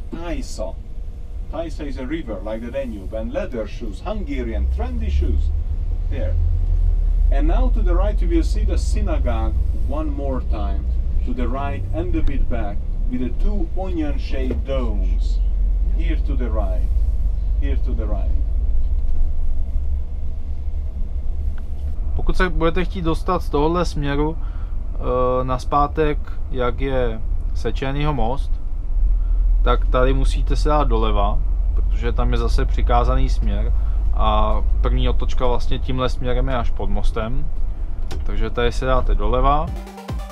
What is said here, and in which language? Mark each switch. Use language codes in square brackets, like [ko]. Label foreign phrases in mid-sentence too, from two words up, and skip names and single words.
[en] Tisa is a river like the Danube, and leather shoes, Hungarian trendy shoes. There. And now to the right you will see the synagogue one more time. To the right and a bit back, with the two onion-shaped domes. Here to the right, here to the right. [cs] Pokud se budete chtít dostat z tohohle směru nazpátek, jak je Sečenýho most, tak tady musíte se dát doleva, protože tam je zase přikázaný směr a první otočka vlastně tímhle směrem je až pod mostem, takže tady se dáte doleva.